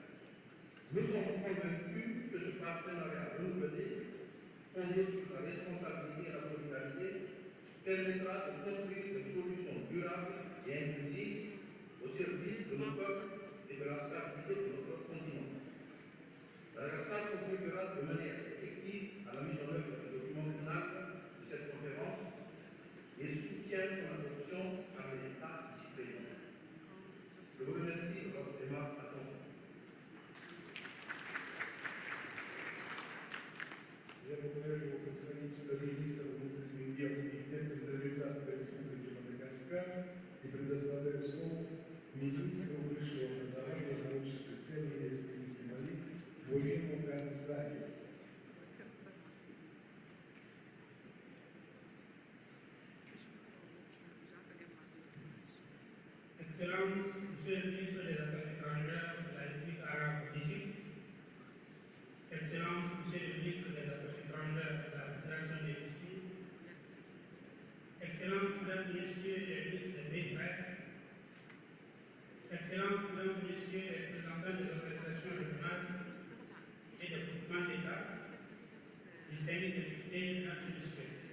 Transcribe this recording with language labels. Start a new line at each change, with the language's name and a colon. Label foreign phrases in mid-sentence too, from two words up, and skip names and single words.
French: Nous sommes convaincus que ce partenariat renouvelé, fondé sur la responsabilité et la solidarité, permettra de construire des solutions durables et inclusives au service de nos peuples et de la stabilité de notre continent. Madagascar contribuera de manière effective à la mise en œuvre du document final de cette conférence et soutient son adoption par les États ici présents. Je vous remercie de votre aimable attention.
Russian: Я благодарю его представительство министра внутренних дел и децентрализации Республики Мадагаскар и предоставляю слово министру высшего образования и научных исследований Республики Мали William Ганзари.
French: Excellence, Monsieur le ministre des Affaires étrangères de la République arabe d'Égypte, Excellence, Monsieur le ministre des Affaires étrangères de la Fédération de Russie, Excellence, Mesdames et Messieurs les ministres des BRICS, Excellence, Mesdames et Messieurs les représentants des organisations régionales et des groupements d'État, distingués députés, Mesdames et Messieurs.